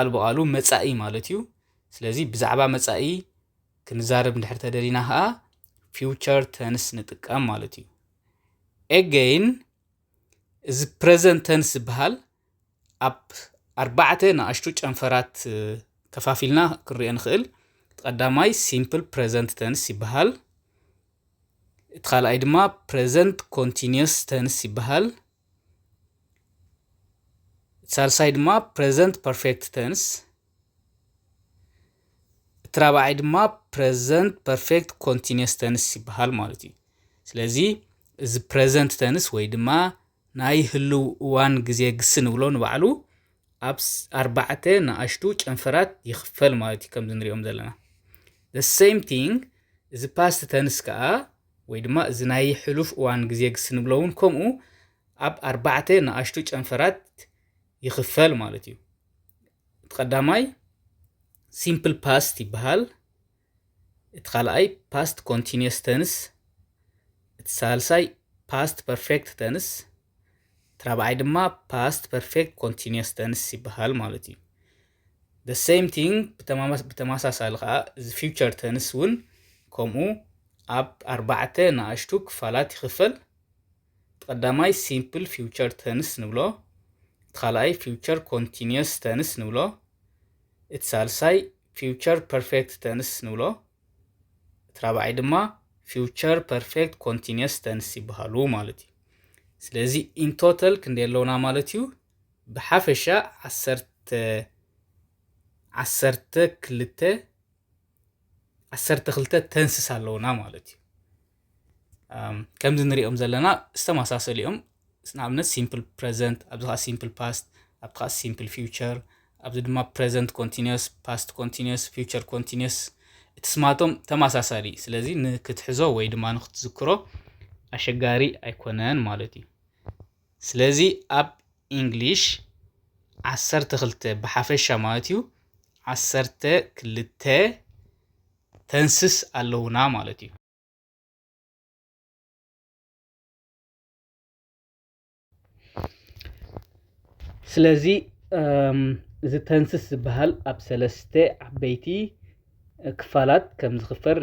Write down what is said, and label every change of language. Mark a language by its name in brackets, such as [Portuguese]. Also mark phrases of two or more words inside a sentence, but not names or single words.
[Tigrinya] ብቃሉ መጻኢ ማለት እዩ። ስለዚ ብዛዕባ መጻኢ ክንዛረብ እንድሕር ተደሊና ከዓ [English] future tense [Tigrinya] ንጥቀም ማለት እዩ። ኤገይን እዚ [English] present tense [Tigrinya] ዝበሃል ኣብ ኣርባዕተ ንኣሽቱ ጨንፈራት ከፋፊልና ክንሪኦ ንኽእል። እቲ ቀዳማይ [English] simple present tense [Tigrinya] ይበሃል። እቲ ካልኣይ ድማ [English] present continuous tense [Tigrinya] ይበሃል። ሳልሳይ ድማ [English] present perfect tense። [Tigrinya] እቲ ራብዓይ ድማ [English] present perfect continuous tense [Tigrinya] ይበሃል ማለት እዩ። ስለዚ እዚ [English] present tense [Tigrinya] ወይ ድማ ናይ ህልው እዋን ግዜ ግሲ ንብሎ ንባዕሉ ኣብ ኣርባዕተ ንኣሽቱ ጨንፈራት ይኽፈል ማለት እዩ ከምዚ ንሪኦም ዘለና። [English] the same thing [Tigrinya] እዚ [English] past tense [Tigrinya] ከዓ ወይ ድማ እዚ ናይ ሕሉፍ እዋን ግዜ ግሲ ንብሎ እውን ከምኡ ኣብ ኣርባዕተ ንኣሽቱ ጨንፈራት ይኽፈል ማለት እዩ። እቲ ቀዳማይ [English] simple past [Tigrinya] ይበሃል። እቲ ካልኣይ [English] past continuous tense። [Tigrinya] እቲ ሳልሳይ [English] past perfect tense። [Tigrinya] እቲ ራብዓይ ድማ [English] past perfect continuous tense [Tigrinya] ይበሃል ማለት እዩ። [English] the same thing [Tigrinya] ብተመሳሳሊ ከዓ እዚ [English] future tense [Tigrinya] እውን ከምኡ ኣብ ኣርባዕተ ንኣሽቱ ክፋላት ይኽፈል። እቲ ቀዳማይ [English] simple future tense [Tigrinya] ንብሎ። እቲ ካልኣይ [English] future continuous tense [Tigrinya] ንብሎ። እቲ ሳልሳይ [English] future perfect tense [Tigrinya] ንብሎ። እቲ ራብዓይ ድማ [English] future perfect continuous tense [Tigrinya] ይበሃሉ ማለት እዩ። ስለዚ [English] in total [Tigrinya] ክንደይ ኣለውና ማለት እዩ? ብሓፈሻ 12 ተንስስ ኣለውና ማለት እዩ። ከምዚ ንሪኦም ዘለና ዝተመሳሰሉ እዮም። ንኣብነት [English] simple present [Tigrinya] ኣብዚ ከዓ [English] simple past [Tigrinya] ኣብቲ ከዓ [English] simple future [Tigrinya] ኣብዚ ድማ [English] present continuous past continuous future continuous [Tigrinya] እቲ ስማቶም ተመሳሳሊ ስለዚ ንክትሕዞ ወይ ድማ ንክትዝክሮ ኣሸጋሪ ኣይኮነን ማለት እዩ ስለዚ ኣብ እንግሊሽ 12 ብሓፈሻ ማለት እዩ 12 ተንስስ ኣለውና ማለት እዩ ስለዚ እዚ ተንስስ ዝበሃል ኣብ ሰለስተ ዓበይቲ ክፋላት ከም ዝኽፈል